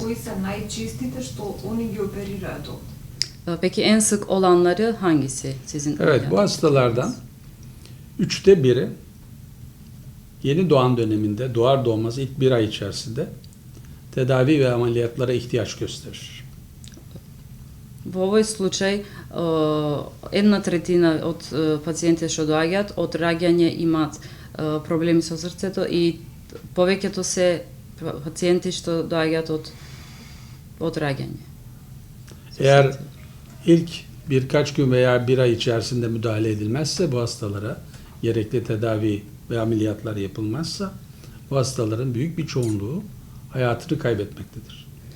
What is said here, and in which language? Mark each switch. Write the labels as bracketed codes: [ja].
[mk] Кои се најчистите што они ги оперираат овде? [tr] Peki en sık olanları hangisi sizin? Evet, bu ameliyatınız? hastalardan 1/3 yeni doğan döneminde, doğar doğmaz ilk 1 ay içerisinde tedavi ve ameliyatlara ihtiyaç gösterir. [mk] Во овој случај, 1/3 од пациентите што доаѓаат од раѓање имаат проблеми со срцето и повеќето се пациенти што доаѓаат од раѓање. [tr] Eğer ilk birkaç gün veya 1 ay içerisinde müdahale edilmezse bu hastalara gerekli tedavi ve ameliyatlar yapılmazsa bu hastaların büyük bir çoğunluğu hayatını kaybetmektedir.